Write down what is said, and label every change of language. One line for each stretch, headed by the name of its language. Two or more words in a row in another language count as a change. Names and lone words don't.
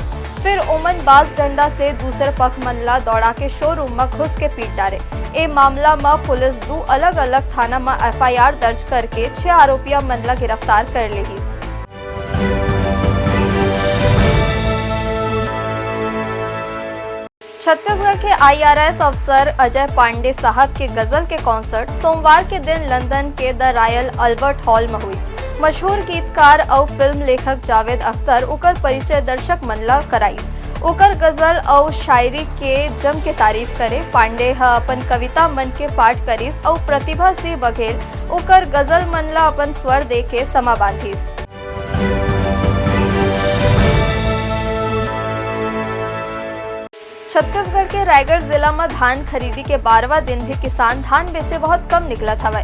Chhattisgarhi: फिर ओमन बाज डंडा से दूसरे पग मन ला दौड़ा के शोरूम में घुस के पीट डारे। ए मामला में पुलिस 2 अलग अलग थाना में FIR दर्ज करके 6 आरोपिया मन ला गिरफ्तार कर लेहिस। छत्तीसगढ़ के IRS अफसर अजय पांडे साहब के गजल के कॉन्सर्ट सोमवार के दिन लंदन के द रॉयल अल्बर्ट हॉल में हुई। मशहूर गीतकार और फिल्म लेखक जावेद अख्तर उकर परिचय दर्शक मन ला कराइस। उकर गजल और शायरी के जम के तारीफ करे। पांडे अपन कविता मन के पाठ करिस और प्रतिभा सिंह बघेल उकर गजल मन ला अपन स्वर दे के समा बांधिस। छत्तीसगढ़ के रायगढ़ जिला में धान खरीदी के 12वां दिन भी किसान धान बेचे बहुत कम निकलत हवे।